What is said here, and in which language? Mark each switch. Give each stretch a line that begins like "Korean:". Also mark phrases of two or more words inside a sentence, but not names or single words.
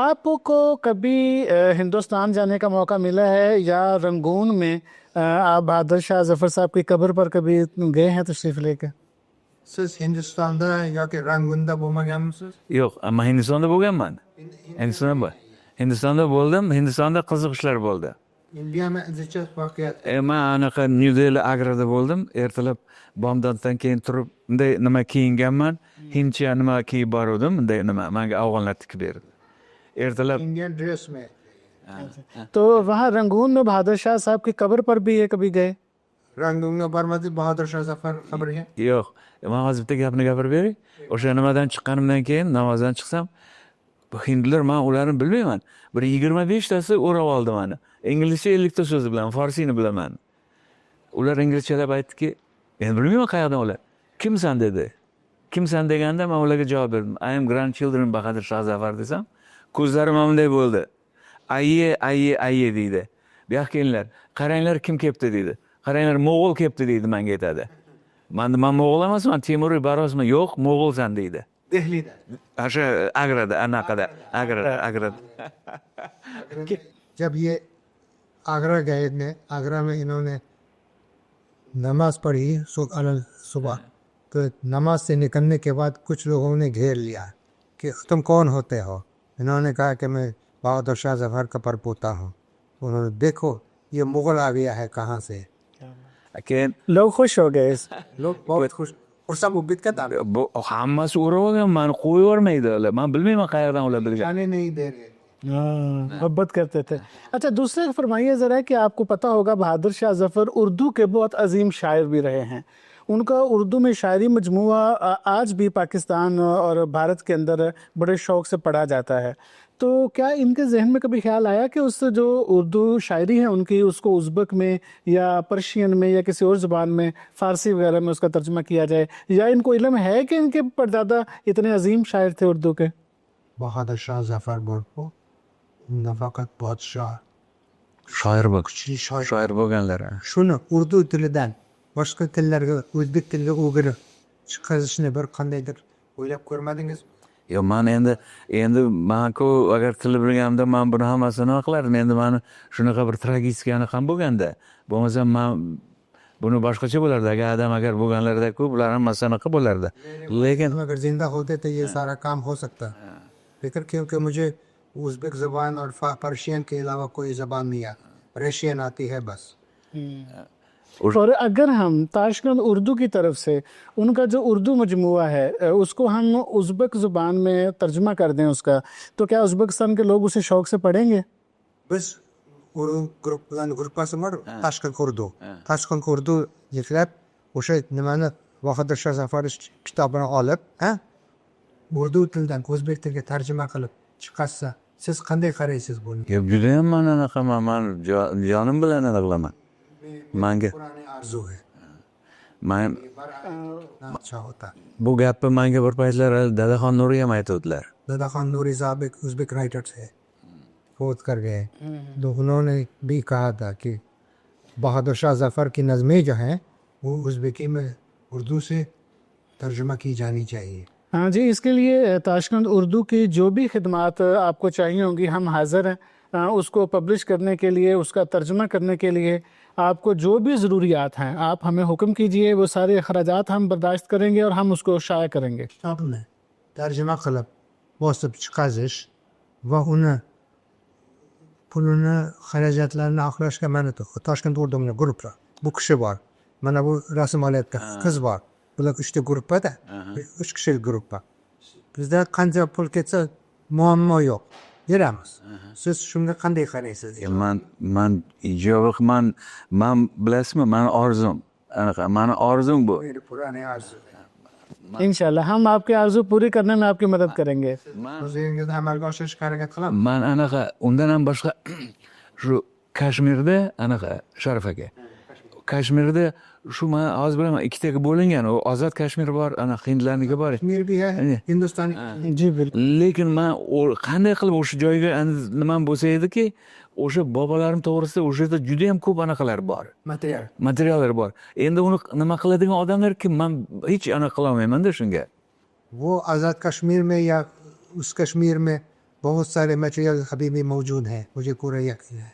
Urdu: آپ کو کبھی ہندوستان جانے کا موقع ملا ہے یا رنگون میں آپ بہادر شاہ ظفر صاحب کی قبر پر کبھی گئے ہیں تشریف لے کے?
Uzbek: Siz Hindistan'da yoki Rangun'da bo'lmaganmisiz? Yo'q, ammo Hindistonda bo'lganman. Hindistonda bor. Hindistonda bo'ldim. Hindistonda qiziq ishlar bo'ldi. Indiyami izchil voqeat. Men anaqa New Delhi Agrada bo'ldim. Ertalab bomdoddan keyin turib bunday nima kiyinganman. Hindcha nima kiyib bordim. Bunday nima menga afg'onlar tikib berdi. Ertalab
English: Indian dress में
Urdu: تو وہاں رنگون میں بہادر شاہ صاحب کی قبر پر بھی یہ کبھی گئے?
Uzbek: Rangunga bormadik, Bahodir Shoh Zafar qabriga. yo'q. Men hozir bitta gapni gapirib beray. O'sha nimadan chiqqanimdan keyin namozdan chiqsam, bu hindlar men ularni bilmayman. Bir 25 tasi o'rab oldi meni. Inglizcha 50 ta so'z bilan, forsini bilaman. Ular inglizchalab aytdiki, men bilmayman qayerdan ular. Kimsan dedi. Kimsan deganda men ularga javob berdim.
English: I am grandchildren
Uzbek: Bahodir Shoh Zafar desam, ko'zlarim bunday bo'ldi. Ayye deydi. Bu yoqqa kelinglar. Qaranglar kim kelibdi deydi. Qaranglar Mo'g'ul kelibdi deydi menga aytadi. Men Mo'g'ul emasman, Temuriy Barosman. Yo'q, Mo'g'ulsan deydi. Dehlida. O'sha Agrada, anaqada, Agrada.
Urdu: جب یہ آگرہ گئے تھے، آگرہ میں انہوں نے نماز پڑھی صبح، تو نماز سے نکلنے کے بعد کچھ لوگوں نے گھیر لیا کہ تم کون ہوتے ہو. انہوں نے کہا کہ میں بہادر شاہ ظفر کا پرپوتا ہوں. انہوں نے دیکھو یہ مغل آ گیا ہے کہاں سے.
Uzbek: Keyin
Urdu: لوگ خوش ہو گئے لوگ بہت خوش اور سب امید کا دعوے
Uzbek: bu hammasi o'rab olgan, meni qo'yib yubormaydi ular. Men bilmayman qayerdan ular bilgan.
Urdu: جانے نہیں دے رہے. محبت کرتے تھے. اچھا، دوسرے فرمائیے ذرا کہ آپ کو پتا ہوگا بہادر شاہ ظفر اردو کے بہت عظیم شاعر بھی رہے ہیں. ان کا اردو میں شاعری مجموعہ آج بھی پاکستان اور بھارت کے اندر بڑے شوق سے پڑھا جاتا ہے. تو کیا ان کے ذہن میں کبھی خیال آیا کہ اس جو اردو شاعری ہے ان کی، اس کو ازبک میں یا پرشین میں یا کسی اور زبان میں، فارسی وغیرہ میں اس کا ترجمہ کیا جائے? یا ان کو علم ہے کہ ان کے پردادا اتنے عظیم شاعر تھے اردو کے? بہادر شاہ ظفر بولکو نفاکت بہت شاہ
Uzbek: Shoir bo'lganlar. shuni urdu tilidan boshqa tillarga, o'zbek tiliga o'girib chiqarishni bir qandaydir o'ylab ko'rmadingiz? Yo, men endi men-ku agar til bilganimda men buni hammasini nima qilardim. Endi meni shunaqa bir tragiskani ham bo'lganda, bo'lmasa men buni boshqacha bo'lardi. Agar bo'lganlarda-ku bular hammasi anaqa bo'lardi. Lekin
Urdu: اگر زندہ ہوتے تو یہ سارا کام ہو سکتا، لیکن کیونکہ مجھے ازبیک زبان اور پرشین کے علاوہ کوئی زبان نہیں آتی، رشین آتی ہے بس. اور اگر ہم تاشقند اردو کی طرف سے ان کا جو اردو مجموعہ ہے اس کو ہم ازبک زبان میں ترجمہ کر دیں اس کا، تو کیا ازبکستان کے لوگ اسے شوق سے پڑھیں گے?
Uzbek: Biz guruh bilan gruppasi bor, Tashkent Urdu yuklab o'sha nimani Bahodir Shoh Zafar kitobini olib, urdu tilidan o'zbek tiliga tarjima qilib chiqarsa, siz qanday qaraysiz bunga? judayam men anaqaman, men jonim bilan anaqa qilaman. Menga
Urdu: پرانے آرزو ہے
Uzbek: men
Urdu: اچھا ہوتا.
Uzbek: bu gapni menga bir paytlar Dadaxon Nuriy ham aytuvdilar.
Urdu: دادا نوری صاحب ایک ازبیک رائٹر تھے، فوت کر گئے، تو انہوں نے بھی کہا تھا کہ بہادر شاہ ظفر کی نظمیں جو ہیں وہ ازبیکی میں اردو سے ترجمہ کی جانی چاہیے. ہاں جی، اس کے لیے تاشقند اردو کی جو بھی خدمات آپ کو چاہیے ہوں گی ہم حاضر ہیں اس کو پبلش کرنے کے لیے، اس کا ترجمہ کرنے کے لیے. آپ کو جو بھی ضروریات ہیں آپ ہمیں حکم کیجیے، وہ سارے اخراجات ہم برداشت کریں گے اور ہم اس کو شائع کریں گے. آپنے ترجمہ
Uzbek: qilib bosib chiqazish va uni pulini, xarajatlarini oqlashga mana Toshkent Urdu'ning guruhi bu kishi bor, mana bu rasm olayotgan qiz bor, bular 3 ta guruhda, 3 kishilik guruh. Bizda qancha pul ketsa muammo yo'q, beramiz. Siz shunga qanday qaraysiz? Men ijobiy men bilasizmi, meni orzum anaqa, meni orzum bu.
Urdu: پرانے آرزو ان شاء اللہ ہم آپ کے آرزو پوری کرنے میں آپ کی مدد کریں گے.
Uzbek: o'zingizda amalga oshirishga harakat qilamiz. Men anaqa undan ham boshqa shu Kashmirda anaqa Sharif aka. Kashmirda shu men hozir bilaman ikkitaga bo'lingan. U ozod Kashmir bor, ana hindlarniki bor.
Urdu: کشمیر بھی ہے، ہندوستان جی بالکل.
Uzbek: Lekin men qanday qilib o'sha joyga nima bo'lsa ediki, o'sha bobolarim to'g'risida o'sha yerda juda ham ko'p anaqalar bor. Materiallar bor. Endi uni nima qiladigan odamlar kim? Men hech anaqa qila olmayman-da shunga.
Urdu: وہ آزاد کشمیر میں یا اس کشمیر میں بہت سارے میٹیریل ابھی بھی موجود ہیں، مجھے پورا یقین ہے.